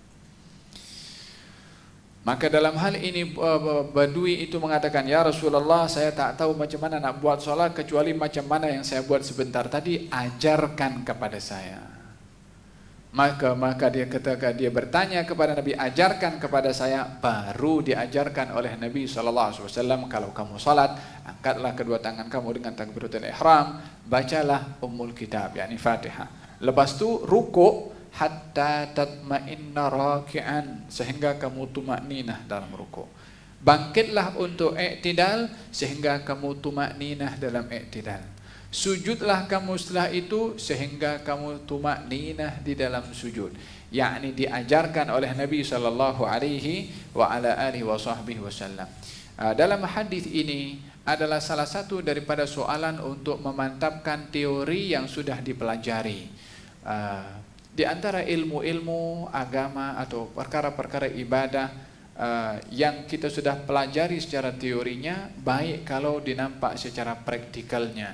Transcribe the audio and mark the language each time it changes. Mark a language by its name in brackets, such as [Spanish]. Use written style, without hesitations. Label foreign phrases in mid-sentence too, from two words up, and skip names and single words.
[Malay] Maka dalam hal ini Badui itu mengatakan, [Arabic] يا رسول الله, [Malay] saya tak tahu macam mana nak buat sholat kecuali macam mana yang saya buat sebentar tadi, ajarkan kepada saya. Maka dia ketika dia bertanya kepada Nabi, ajarkan kepada saya, baru diajarkan oleh Nabi SAW, kalau kamu salat, angkatlah kedua tangan kamu dengan [Arabic] تكبيرة الإحرام, [Malay] bacalah [Arabic] أم الكتاب, [Malay] yakni Fatihah. Lepas tu rukuk [Arabic] حتى تطمئن راكعا, [Malay] sehingga kamu tumakninah dalam rukuk. Bangkitlah untuk i'tidal sehingga kamu tumakninah dalam i'tidal. Sujudlah kamu setelah itu sehingga kamu tumakninah di dalam sujud. Yakni diajarkan oleh Nabi [Arabic] صلى الله عليه وعلى آله وسلم. [Malay] Dalam hadis ini adalah salah satu daripada soalan untuk memantapkan teori yang sudah dipelajari. Di antara ilmu-ilmu agama atau perkara-perkara ibadah yang kita sudah pelajari secara teorinya, baik kalau dinampak secara praktikalnya.